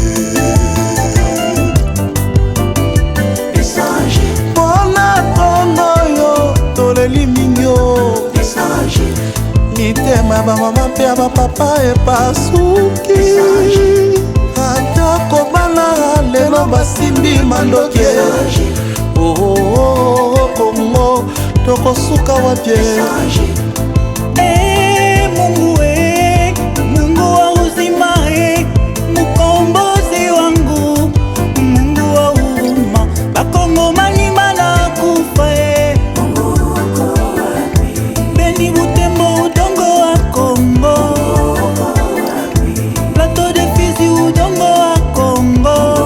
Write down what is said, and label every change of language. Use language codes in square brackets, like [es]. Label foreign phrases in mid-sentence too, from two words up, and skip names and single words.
[ln] Pona Kongo yo, toleli mingyo, mitema bamama mpe ya bapapa epasuki, ata kobala lelo basimbi mandoki. Oh Kongo tokosuka wapye [sw] Mungu wa uzima mkombozi wangu, Mungu wa huruma, bakongomani banakufa Beni Butembo udongo wa Kongo, Plateau de Fizi udongo wa Kongo.